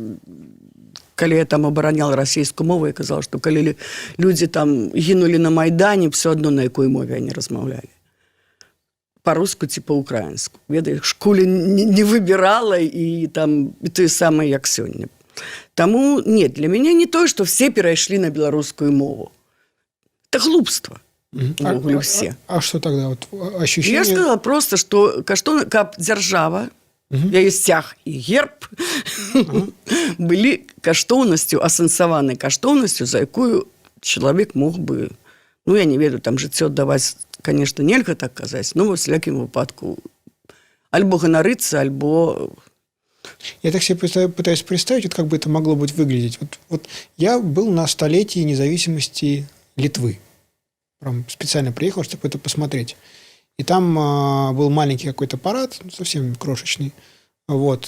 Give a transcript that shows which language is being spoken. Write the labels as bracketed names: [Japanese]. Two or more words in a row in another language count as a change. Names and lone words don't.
[Belarusian] Калі я там абараняла расійскую мову, я казала, што калі людзі там гінулі на Майдане, все адно на якой мове они размаўлялі. Па-руску ці па-украінску. Ведаеш, школе не выбірала і там і тое самае, як сёння. Таму, нет, для мяне не то, што все перайшлі на беларускую мову. [Russian] Это глупство. Все. А что тогда? Вот ощущение... [Belarusian] Я сказала просто, что каб дзяржава, яе сцяг і герб былі каштоўнасцю, асэнсаванай каштоўнасцю, за якую чалавек мог бы, ну, я не ведаю, там жыццё аддаваць, конечно, нельга так казаць, но во всякім выпадку альбо ганарыцца, альбо... [Russian] Я так себе пытаюсь представить, вот как бы это могло быть выглядеть. Вот я был на столетии независимости Литвы. Прям специально приехал, чтобы это посмотреть. И там был маленький какой-то парад, совсем крошечный. Вот.